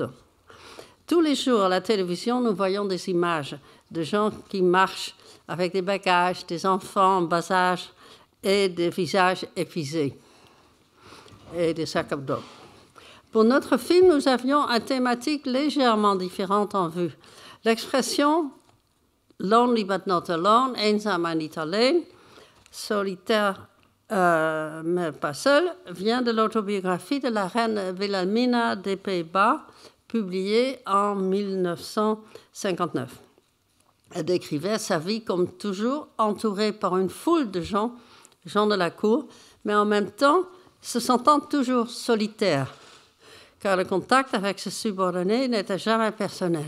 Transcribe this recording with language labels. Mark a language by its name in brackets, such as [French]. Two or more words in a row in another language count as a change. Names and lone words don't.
[French] Tous les jours, à la télévision, nous voyons des images de gens qui marchent avec des bagages, des enfants en bas âge et des visages épuisés et des sacs à dos. Pour notre film, nous avions une thématique légèrement différente en vue. L'expression « [English] lonely but not alone »,« [Dutch] eenzaam maar niet alleen », [French] solitaire mais pas seul, vient de l'autobiographie de la reine Wilhelmina des Pays-Bas, publiée en 1959. Elle décrivait sa vie comme toujours entourée par une foule de gens de la cour, mais en même temps se sentant toujours solitaire, car le contact avec ses subordonnés n'était jamais personnel.